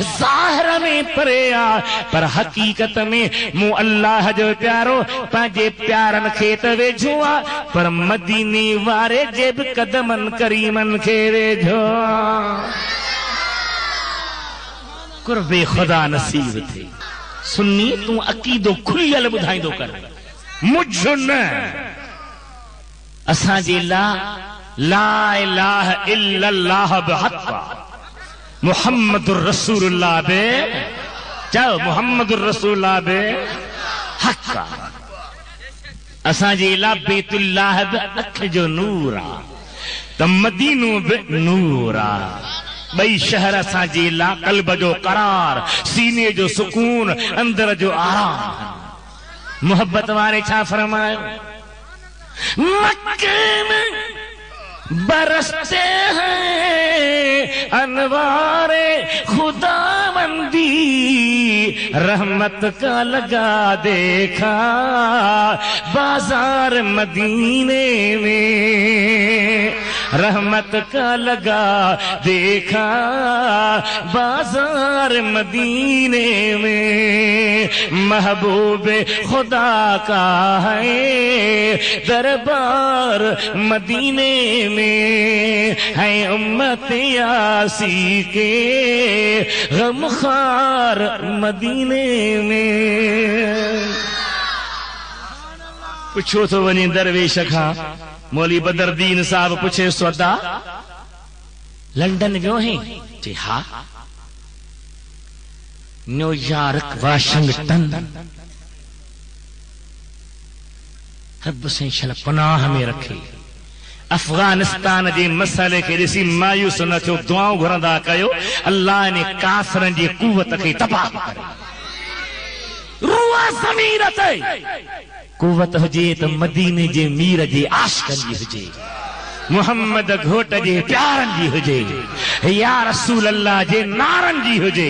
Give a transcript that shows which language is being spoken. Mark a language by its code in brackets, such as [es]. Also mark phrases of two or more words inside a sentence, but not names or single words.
[sd] ज़ाहिर में परे आहे पर हक़ीक़त में मूं अल्लाह जो प्यारो पंहिंजे प्यारनि खे त वेझो आहे पर मदीने वारे जे बि क़दमनि करीमनि खे वेझो आहे। कुर्बे ख़ुदा नसीब थे। सुन्नी तू अकीदो खुलियल ॿुधाईंदो कर, मुझ न असांजे [ar] لا إله إلا الله بحق محمد رسول الله [sd] बे चओ, [ar] محمد رسول الله بحق. [sd] असांजे ला बैतुल्लाह बि अख जो नूर आहे त मदीनो बि नूर आहे। ॿई शहर असांजे लाइ क़ल्ब जो करार, सीने जो सुकून, अंदर जो आराम। मोहब्बत वारे छा फरमायो, [ur] مکے میں برستے ہیں انوار خداوندی، رحمت کا لگا دیکھا بازار مدینے میں، رحمت کا لگا دیکھا بازار مدینے میں. محبوب خدا کا ہے دربار مدینے میں، ہے امت عاصی کے غمخوار مدینے میں. [sd] पुछो तो वञे दरवेश खां, मौली बदरदीन साहब पुछे सौदा लंडन वियो है? जी हा। न्यूयॉर्क, वाशिंगटन, रब से शल पनाह में रखे। अफगानिस्तान जे मसइले खे ॾिसी मायूस न थियो, दुआऊं घुरंदा कयो अल्लाह ने काफ़िरनि जी कुवत खे तबाह करे। रूह ज़मीर ते कुवत हुजे त मदीने जे मीर जे आशिक़नि जी हुजे, मुहम्मद घोट जे प्यारनि जी हुजे, [ar] يا رسول الله [sd] जे नारनि जी हुजे।